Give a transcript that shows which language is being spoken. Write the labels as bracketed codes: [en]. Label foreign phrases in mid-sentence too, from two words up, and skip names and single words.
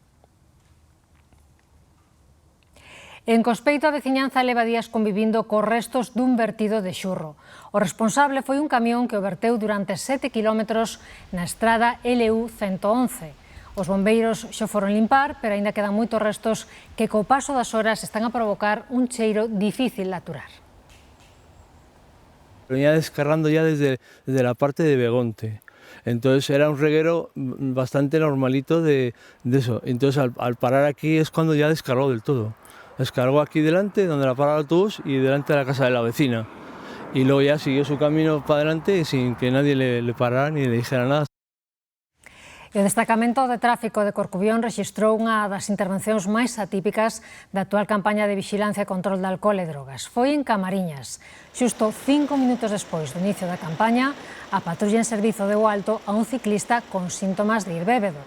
[gl] En Cospeito, a veciñanza leva días convivindo cos restos dun vertido de xurro. O responsable foi un camión que o verteu durante 7 kilómetros na estrada LU 111. Os bombeiros xa foron limpar, pero aínda quedan moitos restos que co paso das horas están a provocar un cheiro difícil de aturar. [es] Venía descargando ya desde la parte de Begonte. Entonces era un reguero bastante normalito de eso. Entonces al parar aquí es cuando ya descargó del todo. Descargó aquí delante, donde la para el autobús, y delante de la casa de la vecina. Y luego ya siguió su camino para adelante sin que nadie le parara ni le dijera nada. [gl] E o Destacamento de Tráfico de Corcubión rexistrou unha das intervencións máis atípicas da actual campaña de vixilancia e control de alcohol e drogas. Foi en Camariñas. Xusto 5 minutos despois do inicio da campaña, a patrulla en servizo deu alto a un ciclista con síntomas de ir bébedo.